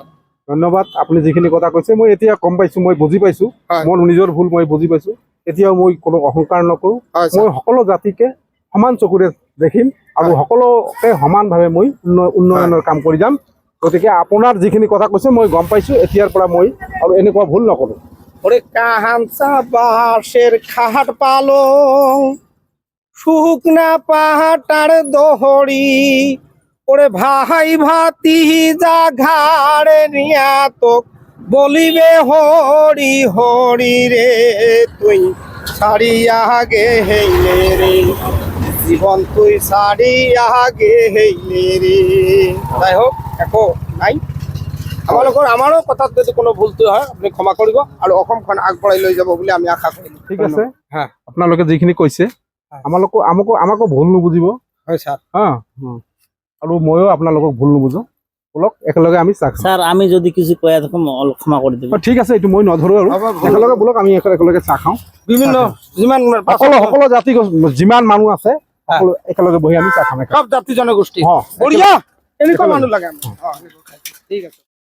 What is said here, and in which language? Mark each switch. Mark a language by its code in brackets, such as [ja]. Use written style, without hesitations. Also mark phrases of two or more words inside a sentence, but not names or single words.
[as] ধন্যবাদ আপুনি যিখিনি কথা কৈছে মই এতিয়া গম পাইছো মই বুজি পাইছো হয়। মোৰ নিজৰ ভুল মই বুজি পাইছো এতিয়াও মই কোনো অহংকাৰ নকৰো হয়, ছাৰ। মই সকলো জাতিকে সমান চকুৰে দেখিম আৰু সকলোকে সমানভাৱে মই উন্নয়নৰ কাম কৰি যাম গতিকে আপোনাৰ যিখিনি কথা কৈছে মই গম পাইছো এতিয়াৰ পৰা মই আৰু এনেকুৱা ভুল নকৰো [rkt] ওরে কাহানসা বাঁশের খাট পালং শুকনা পাহাটার দহড়ি ওরে ভাই ভাতি যা ঘাড়ে নিয়া তো বলিবে হরি হরি রে তুই ছাড়িয়া গেলে রে জীবন তুই ছাড়িয়া গেলে রে। [as] যাই হোক একো নাই আমাৰো কথাত যদি কোনো ভুলটো হয় আপুনি ক্ষমা কৰিব আৰু অসমখন আগবঢ়াই লৈ যাব বুলি আমি আশা কৰিলোঁ। ঠিক আছে হ্যাঁ আপোনালোকে যিখিনি কৈছে আমাকো ভুল নুবুজিব হয় ছাৰ। হা আৰু ময়ো আপোনালোকক ভুল নুবুজো বলক একেলগে আমি চাহ খাম [bn] স্যার আমি যদি কিছু কয়া থাকো অলপ ক্ষমা করে দেবেন। [as] ঠিক আছে এইটো মই নধৰো আৰু হ'ব, হ'ব। একেলগে বলক আমি একেলগে চাহ খাওঁ বিভিন্ন যিমান সকলো জাতি যিমান মানুহ আছে সকলো একেলগে বহি আমি চাহ খাম সব জাতি জনগোষ্ঠী অ, বঢ়িয়া এনেকুৱা মানুহ লাগে আমাক। ঠিক আছে।